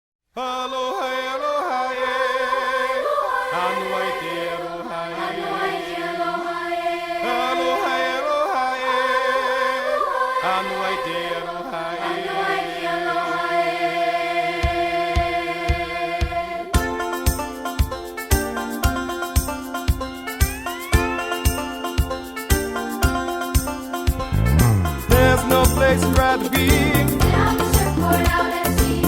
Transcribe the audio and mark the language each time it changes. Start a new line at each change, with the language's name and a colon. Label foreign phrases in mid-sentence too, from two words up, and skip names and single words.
Hawaiian: Aloha, aloha, anu ai te aloha, aloha, aloha, anu ai te aloha.
English: There's no place I'd rather be Get on the surfboard out at sea.